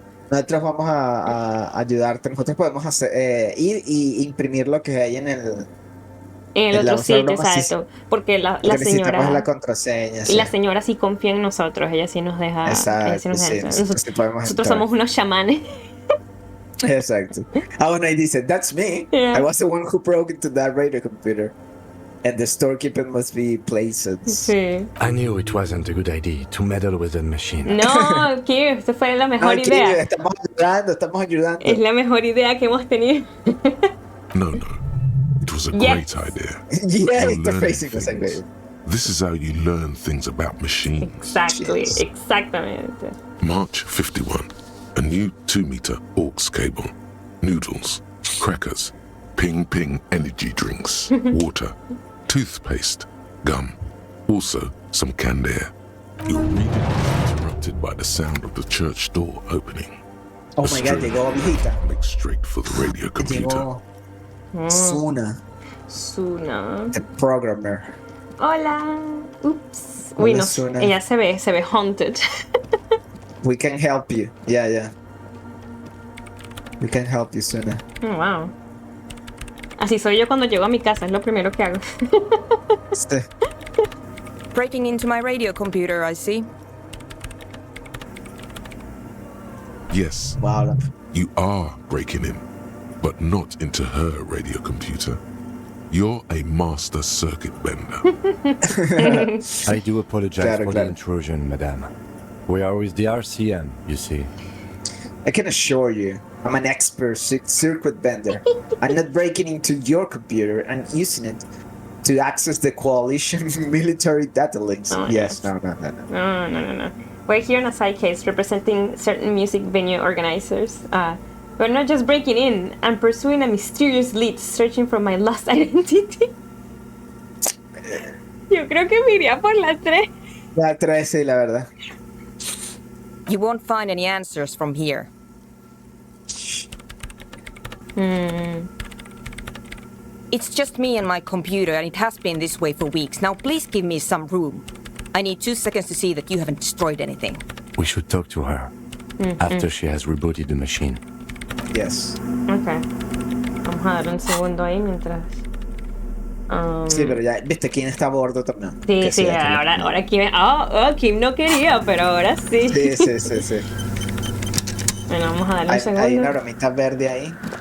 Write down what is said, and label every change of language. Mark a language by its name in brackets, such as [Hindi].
[Spanish] Nosotros vamos a ayudarte. Nosotros podemos ir y imprimir lo que hay en el otro sitio, exacto. Porque la señora. La contraseña. Y la señora sí confía en nosotros. Ella sí nos deja. Exacto. Nosotros somos unos chamanes. Exacto. Bueno, y dice, [English] that's me. Yeah. I was the one who broke into that radio computer. And the storekeeper must be places. [Spanish] Sí. [English] I knew it wasn't a good idea to meddle with the machine. [Spanish] No, Kirk, esta fue la mejor idea. Estamos ayudando. Es la mejor idea que hemos tenido. [English] No. It was a great idea. Yeah, the facing was great. This is how you learn things about machines. Exactly, [Spanish] exactamente. [English] March 51. A new 2-meter aux cable. Noodles. Crackers. Ping energy drinks. Water. Toothpaste. Gum. Also some canned air. Your reading is interrupted by the sound of the church door opening. Oh my God, [Spanish] llegó viejita. [English] Makes straight for the radio computer. Suna. The programmer. [Spanish] Hola. Oops. Uy, no. Suna. Ella se ve [English] haunted. We can help you. Yeah. We can help you, Suna. Oh, wow. [Spanish] Así soy yo cuando llego a mi casa, es lo primero que hago. [English] Breaking into my radio computer, I see. Yes. Wow. You are breaking in, but not into her radio computer. You're a master circuit bender. I do apologize for the intrusion, madame. We are with the RCM, you see. I can assure you, I'm an expert circuit bender. I'm not breaking into your computer and using it to access the coalition military data links. Oh, yes, no. No. We're here on a side case representing certain music venue organizers. We're not just breaking in, I'm pursuing a mysterious lead searching for my lost identity. [Spanish] Yo creo que me iría por la 3. La 3, sí, la verdad. [English] You won't find any answers from here. It's just me and my computer, and it has been this way for weeks. Now please give me some room. I need 2 seconds to see that you haven't destroyed anything. We should talk to her after she has rebooted the machine. Yes. Okay. [Spanish] Vamos a dar un segundo ahí mientras... Sí, pero ya, viste, Kim está a bordo también. Sí, ahora Kim... Kim no quería, pero ahora sí. Sí. Bueno, vamos a darle un segundo. Hay una bromita verde ahí.